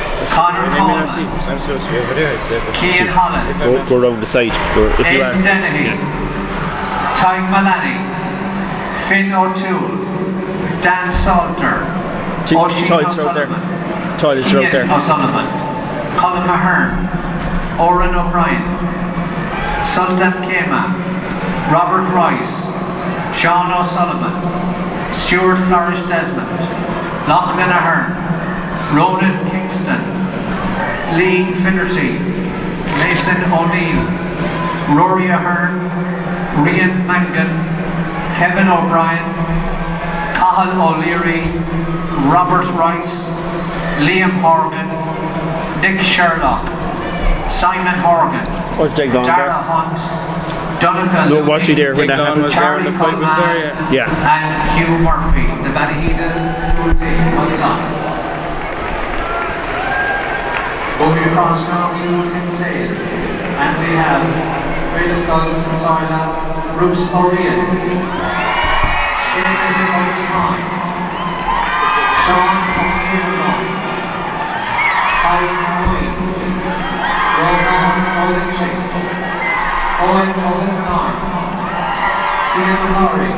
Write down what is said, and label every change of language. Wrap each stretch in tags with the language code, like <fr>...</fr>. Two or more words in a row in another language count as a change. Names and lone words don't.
<en>Connor Coleman. Chionn Holland. Go around the side. If you are. Aidan Dennehy. Tyke Malani. Finn O'Toole. Dan Salter. Oisin O'Sullivan. Toilets are out there. Ian O'Sullivan. Colin Mahern. Oren O'Brien. Sultan Kema. Robert Rice. Sean O'Sullivan. Stuart Flourish Desmond. Lachlan Ahern. Ronan Kingston. Lee Finnerty. Mason O'Neill. Rory Ahern. Rian Mangan. Kevin O'Brien. Cathal O'Leary. Robert Rice. Liam Horgan. Nick Sherlock. Simon Horgan. Dara Hunt. Donegal. No, was she there when that happened? Charlie Coleman. Yeah. And Hugh Murphy. The Ballyheada school team. Well done. Moving across now to tSa. And we have Bruce O'Rian. Seamus O'Kevon. Sean O'Kevon. Ty Mooney. Ronan Olenchik. Owen O'Heffenarn. Cian Lowry.</en>